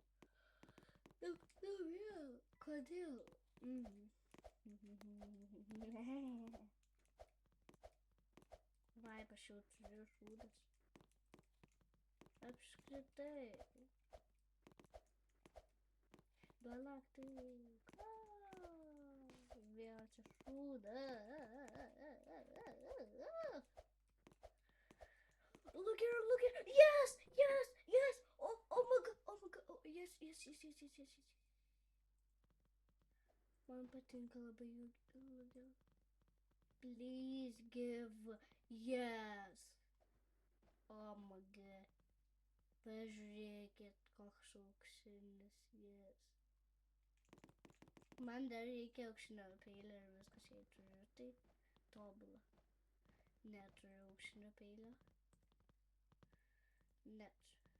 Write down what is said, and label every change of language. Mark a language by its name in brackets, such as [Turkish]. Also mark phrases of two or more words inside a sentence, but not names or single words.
[Lithuanian] Nu vėl, kodėl? Vai, aš jau turiu šūdas. Apskritai. Galaktik. Vėl čia šūdas. [English] Look here. Yes. Oh my god. Oh, yes. [Lithuanian] Man patinka labai jų. [English] Please give yes. Oh my god. [Lithuanian] Pažiūrėkit, koks auksinis yes. Man dar reikia auksinio peilio ir viskas jei turiu. Tai tobula. Neturiu auksinio peilio. Neturiu.